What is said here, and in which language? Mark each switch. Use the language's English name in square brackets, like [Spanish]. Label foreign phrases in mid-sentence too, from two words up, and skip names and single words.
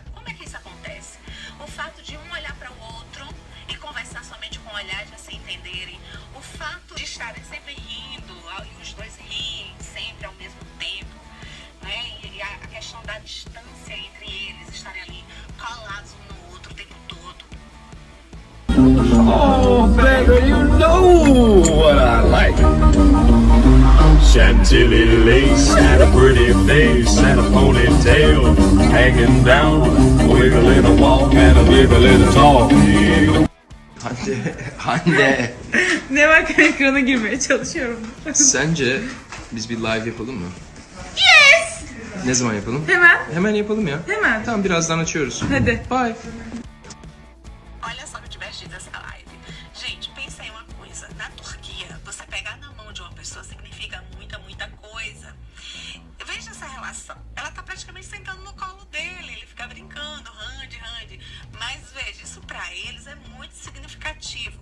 [Portuguese] Como é que isso acontece? O fato de um olhar para o outro e conversar somente com o olhar, já se entenderem. O fato de estarem sempre rindo, e os dois riem sempre ao mesmo tempo, né? E a questão da distância entre eles, estarem ali colados um no outro o tempo todo. [English] Oh, baby, you know what I like. Chantilly lace and a pretty face and a ponytail hanging down, wiggling a walk and a wiggling a talk. [Turkish] Hande, Ne bak ekrana girmeye çalışıyorum. sence biz bir live yapalım mı? Yes! Ne zaman yapalım? Hemen. Hemen yapalım ya. Hemen. Tamam, birazdan açıyoruz. Hadi. Bye. [Portuguese] Olha só que divertida essa live. Gente, pensa em uma coisa. Na Turquia, você pegar na mão de uma pessoa significa muita coisa. Veja essa relação. Ela tá praticamente sentando no colo dele. Ele fica brincando, Randy. Mas veja, isso pra eles é muito significativo.